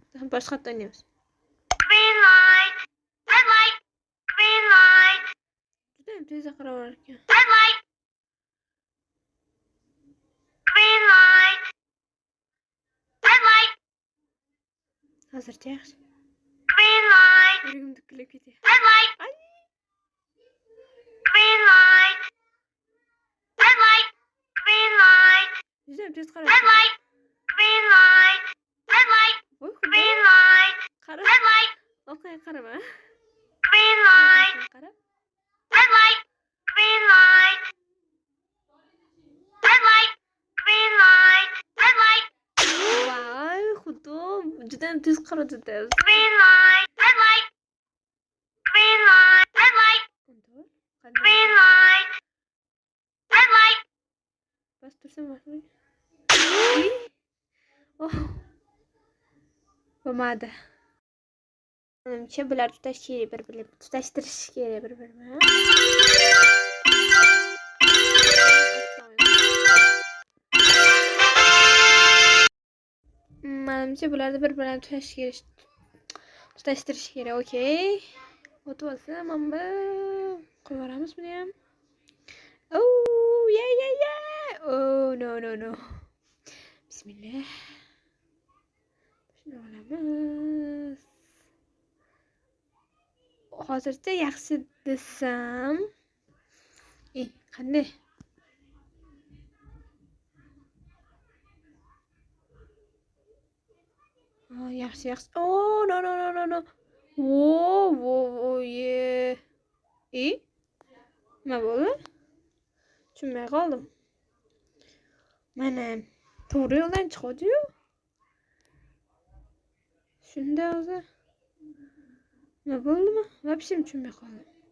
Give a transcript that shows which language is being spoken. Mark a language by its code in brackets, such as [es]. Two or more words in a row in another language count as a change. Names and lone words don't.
[uz] boshqa yerda o'ynaymiz. [en] Green light. Red light. Green light. [uz] Juda ham tez qaravar ekan. [en] Red light. Green light. Red light. [uz] Hozircha yaxshi. [en] Green light. [uz] Yuragim dukkilab ketyapti. [en] Red light. Ay, Green light. Red light. Green light. [uz] juda ham tez [en] Red [uz] qaravar. [en] light. Green light. Red light. [uz] Voy, [en] Green [uz] xudo. [en] light. [uz] Qara. [en] Red light. [uz] Orqaga qarama. [en] Green light. [uz] Qarab. [en] Red light. Green light. Red light. Green light. Red light. [uz] Voy, xudo. Juda ham tez qaradi-da. [en] Green light. Red light. Green light. Red light. [uz] Kontrol. [en] Green light. Red light. [uz] Bas tursam bo'ladi. Oh. Bo'lmadi. Menimcha bular tutash kerak bir-birini. Tutashtirish kerak bir-birini. Menimcha bularni bir-birini tutashtirish kerak. Okey. O'tib olsa, mana qo'yib yuboramiz buni ham. [en] Oh, yeah. Oh, no. [uz] Bismillah. Shuni olamiz. Hozircha yaxshi desam. Qanday? Yaxshi. [en] Oh, no. Whoa, yeah. [uz] Nima bo'ldi? Tushunmay qoldim. Mana to'g'ri yo'ldan chiqadi-yu. Shunda o'zi. Nima bo'ldimi? Вообще tushunmay qoldim.